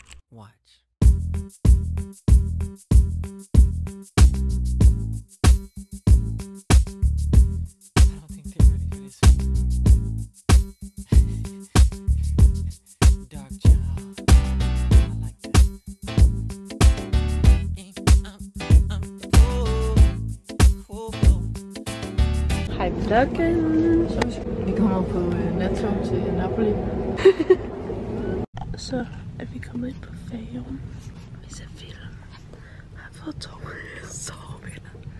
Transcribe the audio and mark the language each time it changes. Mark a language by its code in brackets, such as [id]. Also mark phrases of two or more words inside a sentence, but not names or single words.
[en] Watch. I don't think they're ready for this. Dark child. I like that. [da] Hej vloggen. Vi kommer på nattog til Napoli. Så er vi kommet ind på færgen. Vi ser film. Har fået tog. Sovevinder.